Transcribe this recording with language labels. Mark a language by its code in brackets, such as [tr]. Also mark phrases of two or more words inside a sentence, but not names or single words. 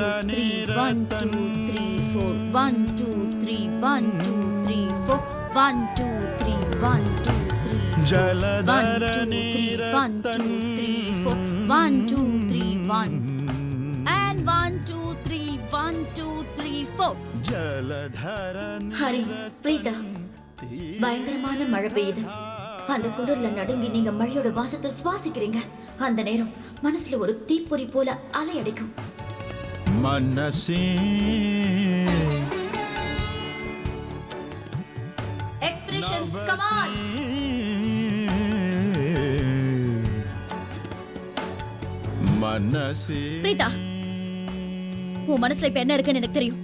[en] 1 2 3 4 1 2 3 1 2 3 4 1 2 3 1 2 3 जलधर 1 2 3 4 1 2 3 1 and 1 2 3 1 2 3 4. जलधर [ta] ஹரி, பிரீதா, பயங்கரமான மழை பெய்யுது. அந்த குளிர்ல நடுங்கி நீங்க மழையோட வாசத்தை சுவாசிக்கிறீங்க. அந்த நேரம் மனசுல ஒரு தீப்பொறி போல அலை அடிக்கும். मनसि [en] Expressions, come on. मनसि [ta] பிரீதா, உன் மனசுல இப்ப என்ன இருக்குன்னு எனக்கு தெரியும்.